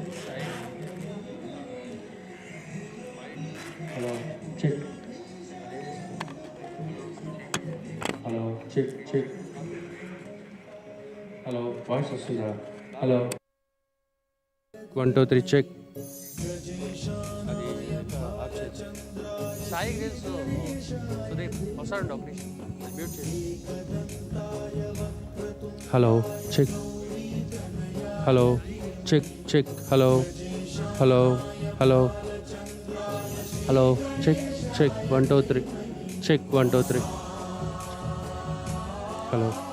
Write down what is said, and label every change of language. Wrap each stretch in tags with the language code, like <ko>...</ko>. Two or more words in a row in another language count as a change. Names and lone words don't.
<en>Hello, check. Hello, check, check. Hello, voice వస్తుందా? Hello. 1, 2, 3, check.</en> <te>అది ఆఫ్ చేయొచ్చు. సాయి తెలుసు సుదీప్ వస్తాడండి ఒక నిమిషం మ్యూట్ చేసి.</te> <en>Hello, check. Hello, check, check. Hello, hello, hello. Hello, check, check, 1, 2, 3. Check, 1, 2, 3. Hello.</en>